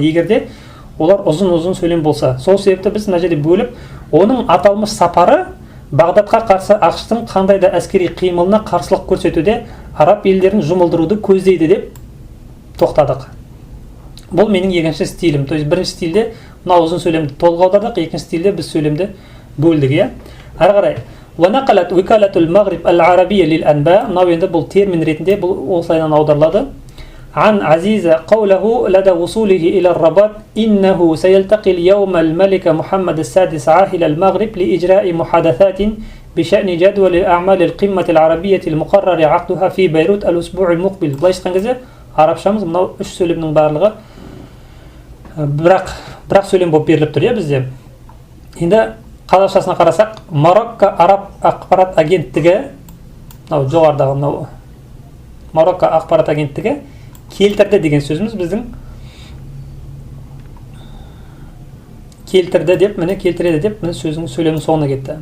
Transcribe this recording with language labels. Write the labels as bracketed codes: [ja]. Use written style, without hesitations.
[kk] Егерде олар ұзын сөйлем болса. Сол себепті біз мына жерде бөліп, оның аталмыш сапары Багдадқа қарсы ақш-тың қандай да әскери қимылына қарсылық көрсетуде араб елдерін жұмылдыруды көздейді деп тоқтадық. Бұл менің екінші стилім. То есть бірінші стилде мынау ұзын сөйлемді толық аудардық, екінші стилде біз сөйлемді бөлдік, иә. Ары қарай. [ar] وَنَقَلَتْ وِكَالَةُ الْمَغْرِبِ الْعَرَبِيَّةِ لِلْأَنْبَاءِ [kk] мынау енді бұл термин ретінде бұл осылайынан аударылады. [ar] عن عزيز قوله لدى وصوله إلى الرباط إنه سيلتقي اليوم الملك محمد السادس عاهل المغرب لإجراء محادثات بشأن جدول الأعمال القمة العربية المقرر عقدها في بيروت الأسبوع المقبل. [kk] былай айтқан кезде арабшамыз мынау үш сөйлемнің барлығы бірақ сөйлем болып беріліп тұр, иә, бізде. Енді қазақшасына қарасақ, Марокко араб ақпарат агенттігі, мынау жоғарыдағы мынау Марокко ақпарат агенттігі келтірді деген сөзіміз біздің келтірді деп, міне келтіреді деп, міне сөйлемнің соңына кетті.